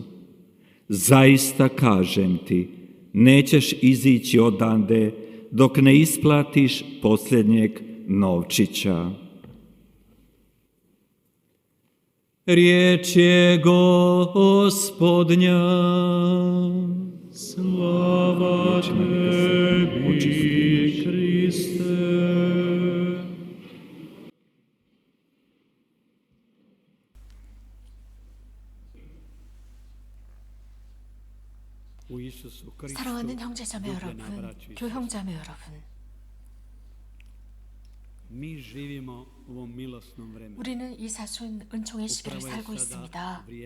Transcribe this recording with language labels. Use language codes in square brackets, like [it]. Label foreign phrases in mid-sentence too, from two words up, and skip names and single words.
[hr] Zaista kažem ti, nećeš izići odande dok ne isplatiš posljednjeg novčića. Riječ je Gospodnja. Slava Tebi, Hriste. [ko] 사랑하는 형제자매 여러분, 교형자매 여러분, 우리는 이 사순 은총의 시기를 살고 있습니다.